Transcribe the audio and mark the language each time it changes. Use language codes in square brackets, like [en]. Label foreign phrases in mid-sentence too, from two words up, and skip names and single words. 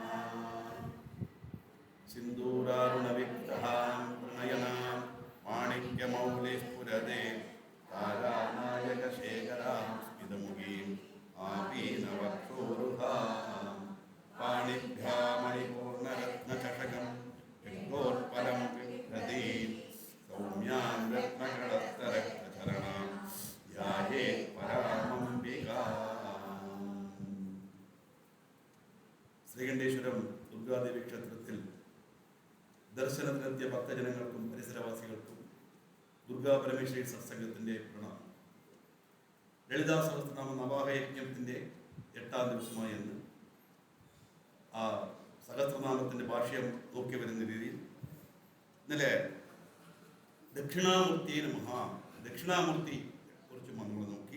[sa] सिन्दूरारुणविग्रहां प्रणयनां माणिक्यमौलिस्फुरदे तारानायकशेखरां स्मितमुखीम् आपीनवक्षोरुहां पाणिभ्यामणिपूर्णरत्नचषकं यज्ञोत्पलं बिभ्रतीं सौम्यां रत्नकळत्ररक्तचरणां ध्यायेत् परामम्बिकाम्. [ml] ശ്രീകണ്ഠേശ്വരം ദുർഗാദേവി ക്ഷേത്രത്തിൽ ദർശനത്തിനെത്തിയ ഭക്തജനങ്ങൾക്കും പരിസരവാസികൾക്കും ദുർഗാ പരമേശ്വരി സത്സംഗത്തിൻ്റെ പ്രണാമം. ലളിതാ സഹസ്രനാമ നവാഹയജ്ഞത്തിൻ്റെ 8ാം ദിവസമായി എന്ന് ആ സഹസ്രനാമത്തിൻ്റെ ഭാഷ്യം നോക്കി വരുന്ന രീതിയിൽ ഇന്നലെ ദക്ഷിണാമൂർത്തിയെ നമഃ, ദക്ഷിണാമൂർത്തി കുറിച്ച് നമ്മൾ നോക്കി.